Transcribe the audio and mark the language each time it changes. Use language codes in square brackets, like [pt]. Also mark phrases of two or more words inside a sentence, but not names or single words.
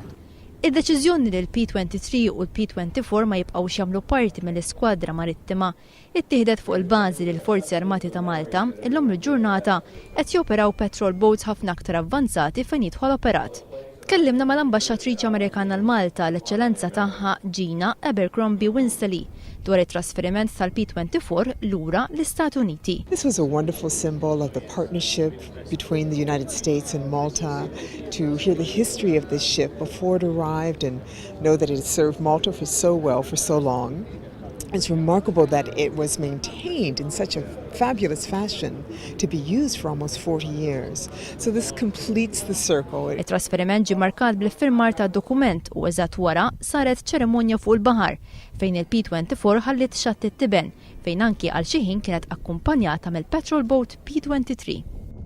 [mt] Id-deċiżjoni li l-P23 u l-P24 ma jibqgħux jagħmlu parti mill-Iskwadra Marittima ittieħdet fuq il-bażi li l-Forzi Armati ta' Malta illum il-ġurnata qed joperaw [en] patrol boats [mt] ħafna aktar avvanzati fejn jidħol operat. Tkellimna mal-Ambaxxatriċi Amerikana l-Malta l-Eċċellenza tagħha Gina Abercrombie Winsley dwar it-trasferiment tal-P24 lura l-Istati Uniti. [en] This was a wonderful symbol of the partnership between the United States and Malta to hear the history of this ship before it arrived and know that it had served Malta for so well for so long. It's remarkable that it was maintained in such a fabulous fashion to be used for almost 40 years. So this completes the circle. [mt] Il-trasferiment ġie markat bl-iffirmar ta' dokument u eżatt wara saret ċerimonja fuq il-baħar fejn il-P24 ħallit xatt it-tiben fejn anki għal xi ħin kienet akkumpanjata mill- [en] patrol boat [mt] P23.